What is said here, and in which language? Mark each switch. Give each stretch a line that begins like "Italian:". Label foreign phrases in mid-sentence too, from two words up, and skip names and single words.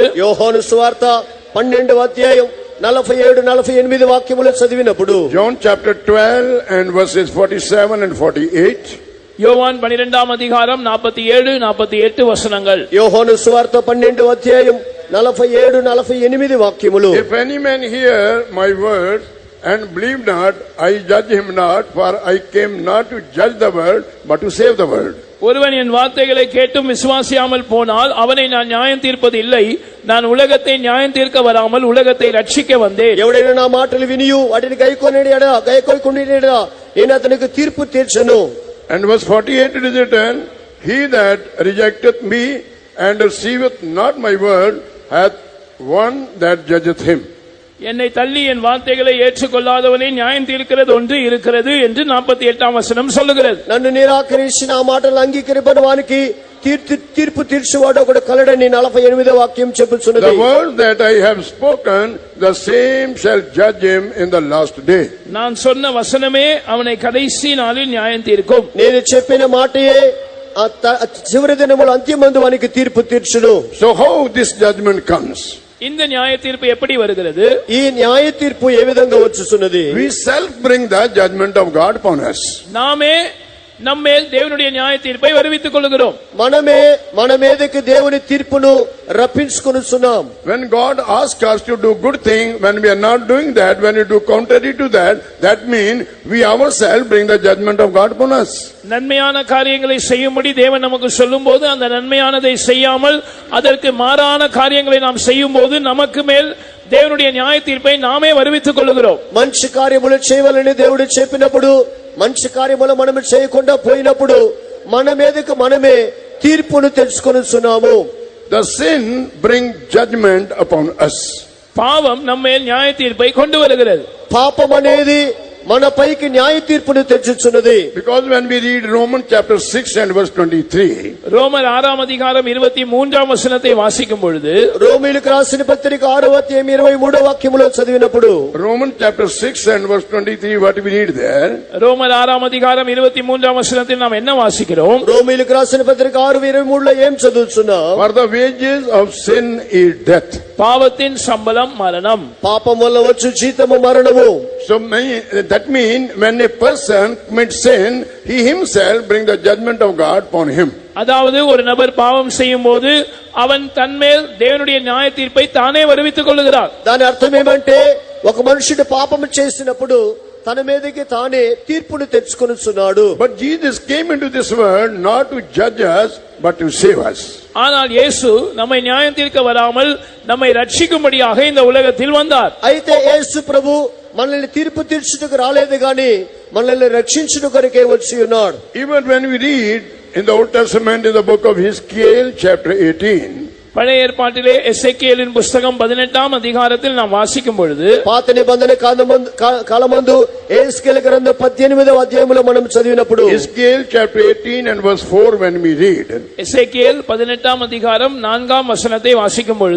Telugu: యోహాను సువార్త 12వ అధ్యాయం 47 48 వాక్యములు చదివినప్పుడు,
English: John chapter 12 and verses 47 and 48.
Tamil: யோவான் 12ஆம் அதிகாரம் 47 48 வசனங்கள்.
Telugu: యోహాను సువార్త 12వ అధ్యాయం 47 48 వాక్యములు.
English: If any man hear my words and believe not, I judge him not, for I came not to judge the world, but to save the world.
Tamil: ஒருவன் என் வார்த்தைகளை கேட்டும் விசுவாசியாமல் போனால் அவனை நான் நியாயம் தீர்ப்பது இல்லை. நான் உலகத்தை நியாயம் தீர்க்க வராமல் உலகத்தை ரட்சிக்க வந்தேன்.
Telugu: ఎవడైనా నా మాటలు వినియు వాటిని గైకొనిడా నేను అతనికి తీర్పు తీర్చను.
English: And verse 48 it is written, he that rejecteth me and receiveth not my word hath one that judgeth him.
Tamil: என்னை தள்ளி என் வார்த்தைகளை ஏற்றுக்கொள்ளாதவனை நியாயம் தீர்க்கிறது ஒன்று இருக்கிறது என்று 48ஆம் வசனம் சொல்லுகிறது.
Telugu: నన్ను నిరాకరించి నా మాటలు అంగీకరింపని వానికి తీర్పు తీర్చువాడు ఒకడు కలడని 48వ వాక్యం చెప్పుచున్నది.
English: The word that I have spoken, the same shall judge him in the last day.
Tamil: நான் சொன்ன வசனமே அவனை கடைசி நாளில் நியாயம் தீர்க்கும்.
Telugu: నేను చెప్పిన మాటయే చివరి దినముల అంత్యమందు వానికి తీర్పు తీర్చును.
English: So how this judgment comes?
Tamil: இந்த நியாய தீர்ப்பு எப்படி வருகிறது?
Telugu: ఈ న్యాయ తీర్పు ఏ విధంగా వచ్చుచున్నది?
English: We self bring the judgment of God upon us.
Tamil: நாமே நம்மேல் தேவனுடைய நியாய தீர்ப்பை வருவித்துக் கொள்கிறோம்.
Telugu: మనమే మన మీదకి దేవుని తీర్పును రప్పించుకొనుచున్నాం.
English: When God asks us to do good thing, when we are not doing that, when we do contrary to that, that means we ourselves bring the judgment of God upon us.
Tamil: நன்மையான காரியங்களை செய்யும்படி தேவன் நமக்கு சொல்லும்போது அந்த நன்மையானதை செய்யாமல் அதற்கு மாறான காரியங்களை நாம் செய்யும்போது நமக்கு மேல் தேவனுடைய நியாய தீர்ப்பை நாமே வருவித்து கொள்கிறோம்.
Telugu: మంచి కార్యములు చేయవలని దేవుడు చెప్పినప్పుడు మంచి కార్యములు మనం చేయకుండా పోయినప్పుడు మన మీదకు మనమే తీర్పును తెచ్చుకొనుచున్నాము.
English: The sin bring judgment upon us.
Tamil: பாவம் நம்ம நியாய தீர்ப்பை கொண்டு வருகிறது.
Telugu: పాపం అనేది మన పైకి న్యాయ తీర్పును తెచ్చుచున్నది.
English: Because when we read Romans chapter 6 and verse 23,
Tamil: ரோமர் 6ஆம் அதிகாரம் 23ஆம் வசனத்தை வாசிக்கும் பொழுது,
Telugu: రోమీయులకు రాసిన పత్రిక 6వ అధ్యాయం 23వ వాక్యములో చదివినప్పుడు,
English: Romans chapter 6 and verse 23, what we read there?
Tamil: ரோமர் 6ஆம் அதிகாரம் 23ஆம் வசனத்தில் நாம் என்ன வாசிக்கிறோம்?
Telugu: రోమీయులకు రాసిన పత్రిక 6:23లో ఏం చదువుచున్నాం?
English: For the wages of sin is death.
Tamil: பாவத்தின் சம்பளம் மரணம்.
Telugu: పాపం వల్ల వచ్చు జీతము మరణము.
English: So that means when a person commits sin, he himself brings the judgment of God upon him.
Tamil: அதாவது ஒரு நபர் பாவம் செய்யும் போது அவன் தன்மேல் தேவனுடைய நியாய தீர்ப்பை தானே வருவித்துக் கொள்கிறார்.
Telugu: దాని అర్థం ఏమంటే ఒక మనుషుడు పాపం చేసినప్పుడు తన మీదకి తానే తీర్పును తెచ్చుకొనుచున్నాడు.
English: But Jesus came into this world not to judge us but to save us.
Tamil: ஆனால் இயேசு நம்மை நியாயம் தீர்க்க வராமல் நம்மை ரட்சிக்கும்படியாக இந்த உலகத்தில் வந்தார்.
Telugu: అయితే యేసు ప్రభు మనల్ని తీర్పు తీర్చుటకు రాలేదు గాని మనల్ని రక్షించుట కొరకే వచ్చి ఉన్నాడు.
English: Even when we read in the Old Testament in the book of Ezekiel chapter 18,
Tamil: பழைய ஏற்பாட்டிலே எசேக்கியேலின் புத்தகம் 18ஆம் அதிகாரத்தில் நாம் வாசிக்கும் பொழுது,
Telugu: పాత నిబంధన కాలమందు ఎహెజ్కేలు గ్రంథం 18వ అధ్యాయములో మనం చదివినప్పుడు,
English: Ezekiel chapter 18 and verse 4 when we read,
Tamil: எசேக்கியேல் 18ஆம் அதிகாரம் 4ஆம் வசனத்தை வாசிக்கும் பொழுது,